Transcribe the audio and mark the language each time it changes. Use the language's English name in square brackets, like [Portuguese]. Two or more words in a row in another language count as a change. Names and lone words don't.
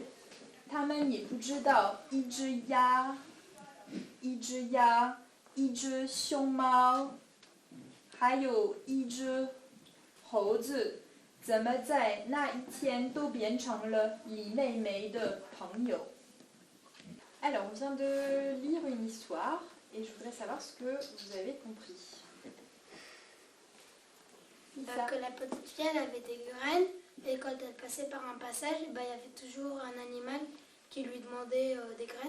[Chinese] 他们也不知道一只鸭、一只熊猫，还有一只猴子，怎么在那一天都变成了李妹妹的朋友。 [French] Alors, on vient de lire une histoire et je voudrais savoir ce que vous avez compris. Que la petite fille elle avait des graines et quand elle passait par un passage, il y avait toujours un animal qui lui demandait des graines.